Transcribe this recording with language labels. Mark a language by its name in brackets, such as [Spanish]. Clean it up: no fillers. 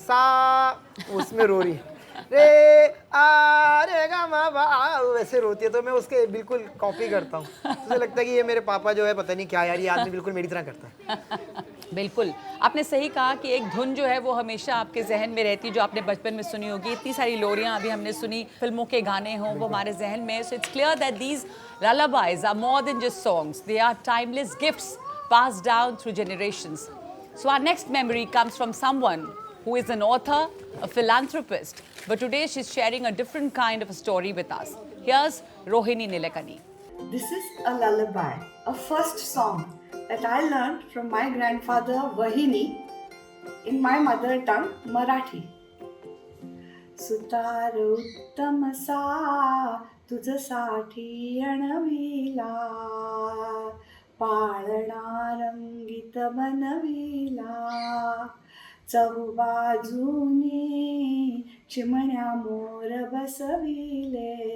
[Hindi] सा उसमें रो रही है, रे आ रे गा मा बा, वैसे रोती है तो मैं उसके बिल्कुल कॉपी करता हूँ. तो मुझे लगता है कि ये मेरे पापा जो है पता नहीं क्या यार, ये आदमी बिल्कुल मेरी तरह करता है. बिल्कुल. आपने सही कहा कि एक धुन जो है वो हमेशा आपके जहन में रहती है, जो आपने बचपन में सुनी होगी. इतनी सारी लोरियाँ अभी हमने सुनी, फिल्मों के गाने हों, वो हमारे जहन में. [English] So it's clear that these lullabies are more than just songs. They are timeless gifts passed down through generations. So our next memory comes from someone who is an author, a philanthropist, but today she's sharing a different kind of a story with us. Here's Rohini Nilekani. This is a lullaby, a first song that I learned from my grandfather Vahini in my mother tongue, Marathi. [Marathi] सुतार उत्तम सा तुझसाठी अणविला पाळणा रंगीत बनविला चहूबाजूनी चिमण्या मोर बसविले